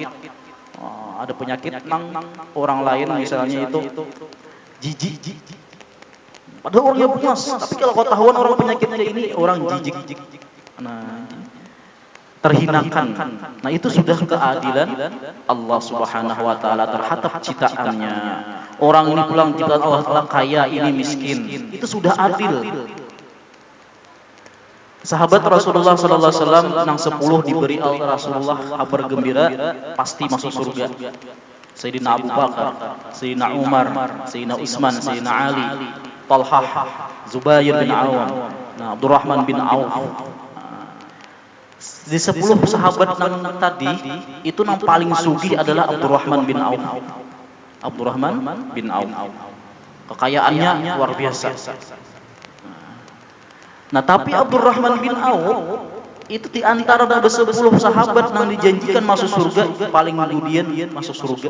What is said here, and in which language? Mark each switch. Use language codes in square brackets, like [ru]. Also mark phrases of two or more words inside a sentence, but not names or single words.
[bjn] Ada penyakit nang orang lain misalnya itu jijik. Padahal orangnya bungas, tapi kalau kau tahuan orang penyakitnya ini orang jijik. Nah, terhinakan. Nah, itu sudah keadilan Allah [ar] سبحانه وتعالى [bjn] terhadap ciptaannya. Orang ini pulang ciptaan Allah Taala kaya, ini miskin. [id] Itu sudah adil. Sahabat Rasulullah [ar] صلى الله عليه وسلم [id] nang 10 diberi Rasulullah kabar gembira pasti masuk surga. Sayyidina Abu Bakar, Sayyidina Umar, Sayyidina Utsman, Sayyidina Ali, Talhah, Zubair bin Awam, nah, Abdurrahman bin Auf. [bjn] Di 10 sahabat nang tadi itu nang paling sugih adalah Abdurrahman bin Auf. [id] Abdurrahman bin Auf. Kekayaannya luar biasa. Nah, tapi Abdurrahman bin Auf itu di antara ada 10 sahabat yang dijanjikan masuk surga, paling dudian masuk surga.